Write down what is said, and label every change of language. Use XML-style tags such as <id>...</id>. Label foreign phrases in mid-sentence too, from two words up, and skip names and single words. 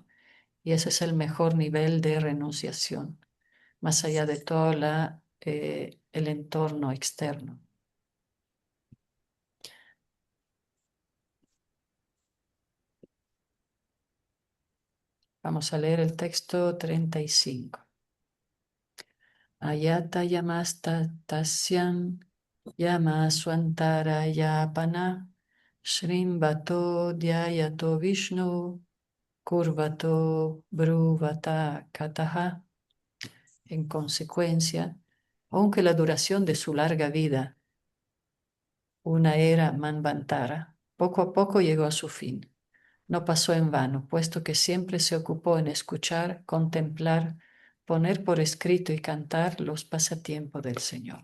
<es>Y ese es el mejor nivel de renunciación, más allá de todo el entorno externo. Vamos a leer el texto 35.</es> <sa>Ayata yamasta tasyam yamaswantara yapana shrimbato dhyayato vishnu kurvato bruvata kataha.</sa> <es>En consecuencia, aunque la duración de su larga vida, una era manvantara, poco a poco llegó a su fin. No pasó en vano, puesto que siempre se ocupó en escuchar, contemplar, poner por escrito y cantar los pasatiempos del Señor.</es>